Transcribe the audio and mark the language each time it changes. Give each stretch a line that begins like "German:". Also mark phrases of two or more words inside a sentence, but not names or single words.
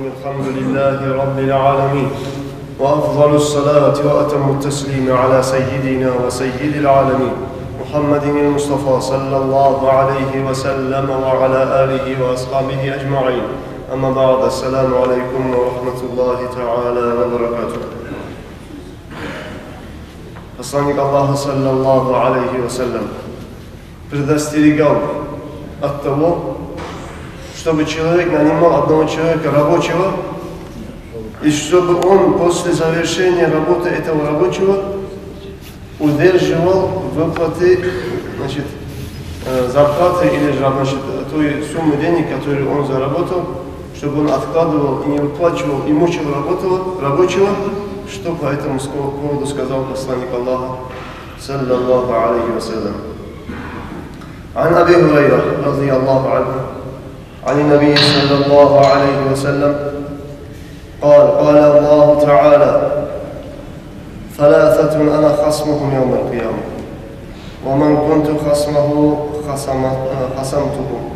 Arabic: الحمد لله رب العالمين، وأفضل الصلاة وأتم التسليم على سيدنا وسيد العالمين محمد المصطفى صلى الله عليه وسلم وعلى آله وأصحابه أجمعين. أما بعد، السلام عليكم ورحمة الله تعالى وبركاته.
Russian: Посланник Аллаха
Arabic: صلى الله عليه وسلم
Russian: предостерегал от того, чтобы человек нанимал одного человека рабочего, и чтобы он после завершения работы этого рабочего удерживал выплаты, зарплаты или же той суммы денег, которую он заработал, чтобы он откладывал и не выплачивал и мучил рабочего, что по этому поводу сказал посланник Аллаха
Arabic: صلى الله عليه وسلم. عن أبي هريرة رضي الله عنه عن النبي صلى الله عليه وسلم قال الله تعالى: ثلاثة أنا خصمهم يوم القيامة، ومن كنت خصمه خصمته.